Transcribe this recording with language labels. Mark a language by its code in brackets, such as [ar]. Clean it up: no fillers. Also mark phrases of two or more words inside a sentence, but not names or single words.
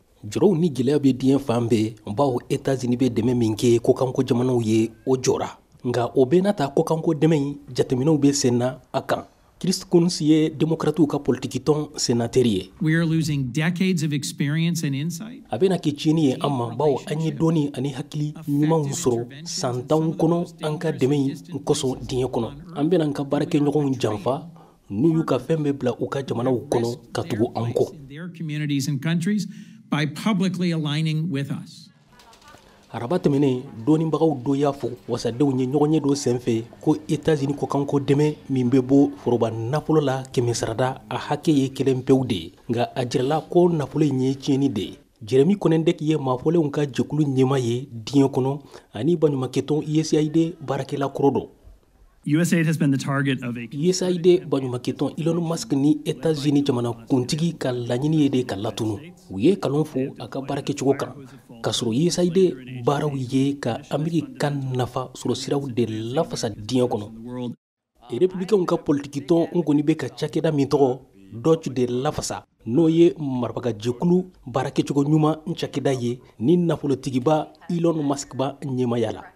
[bm] jɔrɔw ni gɛlɛya bɛ diɲɛ fan bɛɛ bawo États-Unis bɛ dɛmɛ min kɛ kokanko jamanaw ye o jɔra nka o bɛɛ n'a ta kokanko dɛmɛ in jateminɛw bɛ sen na a kan. Chris Coons ye démocrates ka politiki tɔn sénateur ye. [en] We are losing decades of experience and insight. [bm] A bɛna kɛ tiɲɛni ye an ma bawo an ye dɔɔni ani hakili ɲumanw sɔrɔ san 10 kɔnɔ an ka dɛmɛ in kosɔn diɲɛ kɔnɔ. An bɛna an ka baarakɛɲɔgɔnw janfa n'u y'u ka fɛn bɛɛ bila u ka jamanaw kɔnɔ ka tugu an kɔ. [en] Their communities and countries by publicly aligning with us. [bm] Araba tɛmɛnen dɔɔnibagaw dɔ y'a fɔ wasadenw ye ɲɔgɔn ye dɔ senfɛ ko États-Unis ko kanko dɛmɛ min bɛ bɔ foroba nafolo la kɛmɛ sarada a hakɛ ye kelen pewu de ye nka a jirala ko nafolo in ye tiɲɛni de ye. Jeremy Konendek ye maafɔlenw ka jɛkulu ɲɛma ye diɲɛ kɔnɔ ani baɲumankɛtɔn USAID baarakɛla kɔrɔ dɔ. [en] USAID has been the target of a [bm] USAID baɲumankɛtɔn Elon Musk ni États-Unis jamana kuntigi ka laɲini ye de ka latunu. U ye kalon fɔ a ka baarakɛcogo kan k'a sɔrɔ USAID baaraw ye ka Ameriki ka nafa sɔrɔ siraw de lafasa diɲɛ kɔnɔ. Républicains ka politiki tɔn n kɔni bɛ ka cakɛda min tɔgɔ Dutch de lafasa n'o ye marabagajɛkulu baarakɛcogo ɲuman cakɛda ye ni nafolotigiba Elon Musk ba ɲɛmaya la.